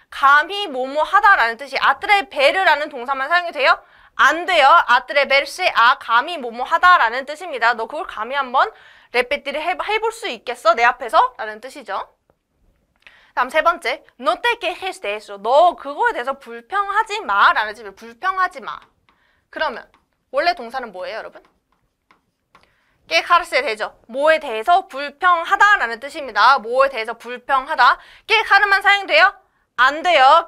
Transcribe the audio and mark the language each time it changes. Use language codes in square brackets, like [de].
[ko] 감히 뭐뭐 하다라는 뜻이 atrever라는 동사만 사용이 돼요? 안 돼요. atreverse 감히 뭐뭐 하다라는 뜻입니다. 너 그걸 감히 한번 repetir 해볼 수 있겠어? 내 앞에서? 라는 뜻이죠. 다음 세 번째, [es] no te quejes de eso. [ko] 너 그거에 대해서 불평하지 마 라는 뜻이에요. 불평하지 마. 그러면 원래 동사는 뭐예요, 여러분? quejarse 되죠. 뭐에 대해서 불평하다라는 뜻입니다. 뭐에 대해서 불평하다. quejar만 사용돼요? 안 돼요.